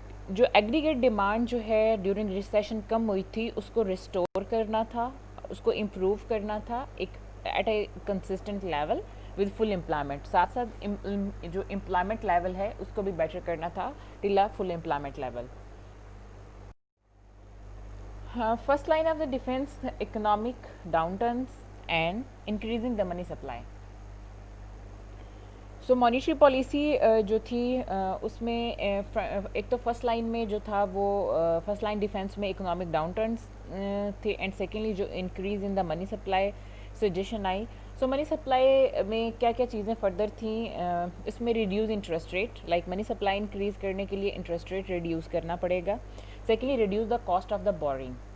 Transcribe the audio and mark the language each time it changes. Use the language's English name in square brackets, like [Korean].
[Urdu] جو aggregate demand جو ہے ڈیورنگ ریسیشن کم ہوئی تھی اس کو ریسٹور کرنا تھا، اس کو امپروو کرنا تھا ایک [English] At a consistent level with full employment. [Urdu] ساتھ ساتھ جو امپلائمنٹ لیول ہے اس کو بھی بیٹر کرنا تھا [English] Till a full employment level. First line of the defence economic downturns and increasing the money supply. [Urdu] So monetary policy جو تھی اس میں ایک تو فرسٹ لائن میں جو تھا وہ فرسٹ لائن ڈیفینس میں اکنامک ڈاؤن ٹرنس تھے اینڈ سیکنڈلی جو [English] increase in the money supply [Urdu] suggestion I. So money supply میں کیا کیا چیزیں فردر تھیں اس میں reduce interest rate, like money supply increase کرنے کے لیے انٹرسٹ ریٹ ریڈیوز کرنا پڑے گا. [English] Secondly reduce the cost of the boring.